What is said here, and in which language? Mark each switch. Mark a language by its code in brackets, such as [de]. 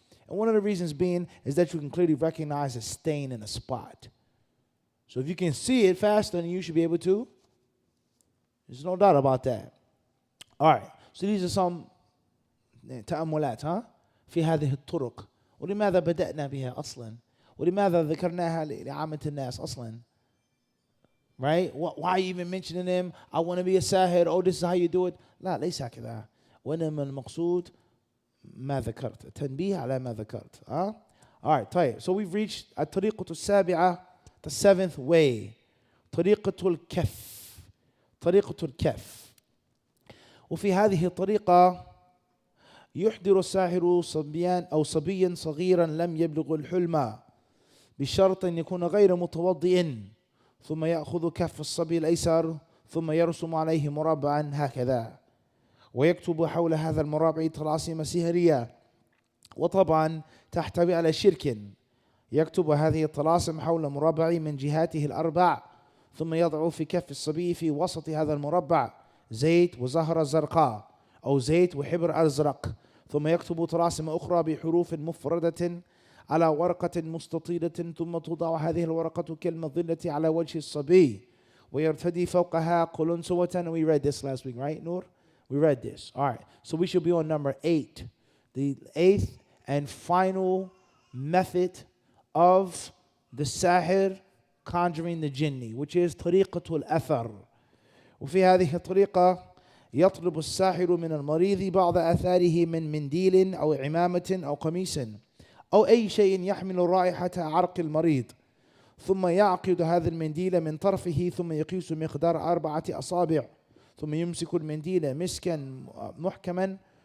[en] And one of the reasons being is that you can clearly recognize a stain in a spot. So if you can see it faster, then you should be able to. There's no doubt about that. All right. So these are some [ar] تأملات في هذه الطرق. ولماذا بدأنا بها أصلا؟ ولماذا ذكرناها لعامة الناس أصلا؟ [en] Right? Why even mentioning them? I want to be a sahir. Oh, this is how you do it. [ar] لا ليس كذا. وإنما المقصود ما ذكرت. تنبيه على ما ذكرت. [en] All right. [ar] طيب. [en] So we've reached [ar] الطريقة السابعة, [en] the seventh way. [ar] طريقة الكف. طريقة الكف. وفي هذه الطريقة يحضر الساحر صبيا صغيرا لم يبلغ الحلم بشرط أن يكون غير متوضئ، ثم يأخذ كف الصبي الأيسر ثم يرسم عليه مربعا هكذا، ويكتب حول هذا المربع طلاسم سحرية، وطبعا تحتوي على شرك. يكتب هذه الطلاسم حول مربع من جهاته الأربع، ثم يضع في كف الصبي في وسط هذا المربع زيت وزهرة زرقاء أو زيت وحبر أزرق، ثم يكتب طلاسم أخرى بحروف مفردة على ورقة مستطيلة، ثم توضع هذه الورقة كالمظلة على وجه الصبي، ويرتدي فوقها قلنسوة. [en] We read this last week, right, Noor? We read this. All right. So we should be on number 8, the 8th and final method of the sahir conjuring the jinni, which is [ar] طريقة الأثر. وفي هذه الطريقة يطلب الساحر من المريض بعض آثاره من منديل أو عمامة أو قميص أو أي شيء يحمل رائحة عرق المريض، ثم يعقد هذا المنديل من طرفه، ثم يقيس مقدار 4 أصابع، ثم يمسك المنديل مسكا محكما،